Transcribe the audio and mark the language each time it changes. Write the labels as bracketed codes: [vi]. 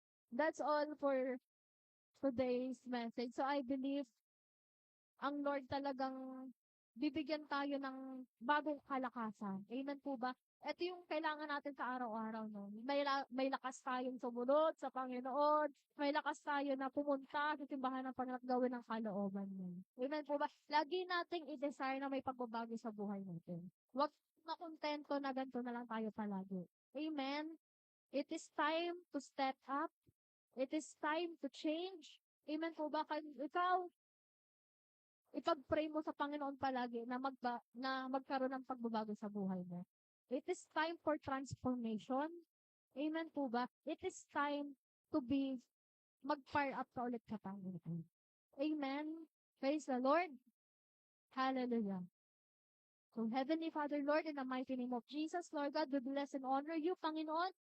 [en] That's all for today's message. [tl] So I believe ang Lord talagang bibigyan tayo ng bagong kalakasan. Amen po ba? Ito yung kailangan natin sa araw-araw, no? May lakas tayong sumunod sa Panginoon. May lakas tayo na pumunta sa simbahan ng Panginoon at gawin ang kalooban mo. Amen po ba? Lagi nating i-desire na may pagbabago sa buhay natin. Huwag makontento na ganito na lang tayo palagi. Amen? [en] It is time to step up. It is time to change. [tl] Amen po ba? Ikaw, ipag-pray mo sa Panginoon palagi na magkaroon ng pagbabago sa buhay mo. [en] It is time for transformation. [tl] Amen po ba? [en] It is time to mag-fire up [tl] ka ulit sa Panginoon. [en] Amen. Praise the Lord. Hallelujah. So, Heavenly Father, Lord, in the mighty name of Jesus, Lord God, we bless and honor you, [tl] Panginoon.